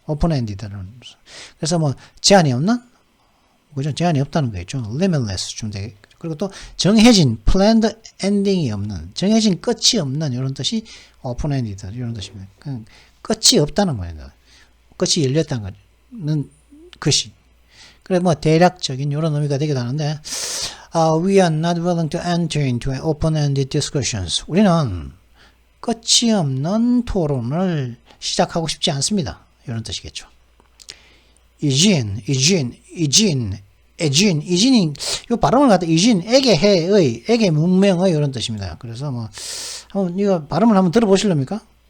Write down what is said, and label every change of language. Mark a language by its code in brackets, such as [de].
[ko] 오픈 엔디드는. 그래서 제한이 없는? 그죠? 제한이 없다는 거겠죠. limitless 좀 되게. 그리고 또 정해진, planned ending이 없는, 정해진 끝이 없는 이런 뜻이 오픈 엔디드 이런 뜻입니다. 그냥 끝이 없다는 거예요. 끝이 열렸다는 거는 것이. 그래, 대략적인 이런 의미가 되기도 하는데, [en] we are not willing to enter into open-ended discussions. [ko] 우리는 끝이 없는 토론을 시작하고 싶지 않습니다. 이런 뜻이겠죠. 이진이, 이 발음을 갖다 에게 문명의 이런 뜻입니다. 그래서 한번 이거 발음을 한번 들어보실랍니까?